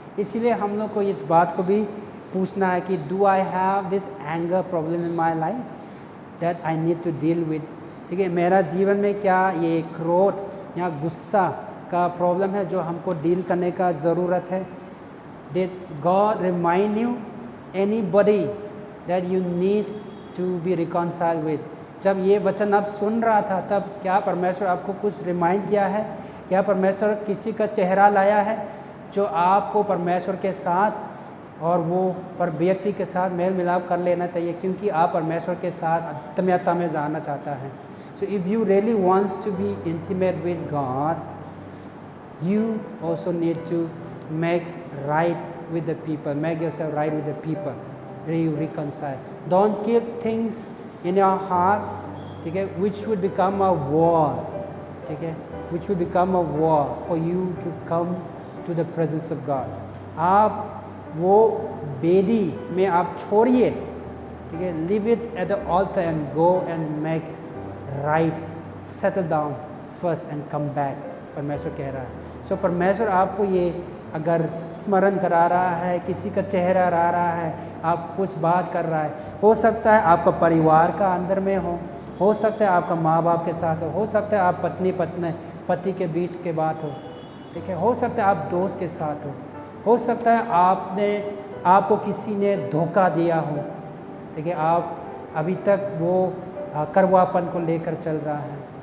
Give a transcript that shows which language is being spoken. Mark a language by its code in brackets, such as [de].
[hi] इसीलिए हम लोग को इस बात को भी पूछना है कि [en] do I have this anger problem in my life that I need to deal with, [hi] ठीक है। मेरा जीवन में क्या ये क्रोध या गुस्सा का प्रॉब्लम है जो हमको डील करने का ज़रूरत है। [en] Did God remind you anybody that you need to be reconciled with? [hi] जब ये वचन आप सुन रहा था तब क्या परमेश्वर आपको कुछ रिमाइंड किया है? क्या परमेश्वर किसी का चेहरा लाया है जो आपको परमेश्वर के साथ और वो पर व्यक्ति के साथ मेल मिलाप कर लेना चाहिए, क्योंकि आप परमेश्वर के साथ आत्मीयता में जाना चाहता है। [en] So if you really wants to be intimate with God, you also need to make right with the people, make yourself right with the people, you reconcile. Don't keep things in your heart, [hi] ठीक है, [en] which would become a war, ठीक है, which would become a war for you to come to the presence of God. [hi] आप वो बेदी में आप छोड़िए, ठीक है, [en] leave it at the altar and go and make right, settle down first and come back, [hi] परमेश्वर कह रहा है। So परमेश्वर आपको ये अगर स्मरण करा रहा है, किसी का चेहरा आ रहा है, आप कुछ बात कर रहा है, हो सकता है आपका परिवार का अंदर में हो सकता है आपका माँ बाप के साथ हो सकता है आप पति के बीच के बात हो, ठीक है, हो सकता है आप दोस्त के साथ हो सकता है आपको किसी ने धोखा दिया हो, ठीक है, आप अभी तक वो करवापन को लेकर चल रहा है।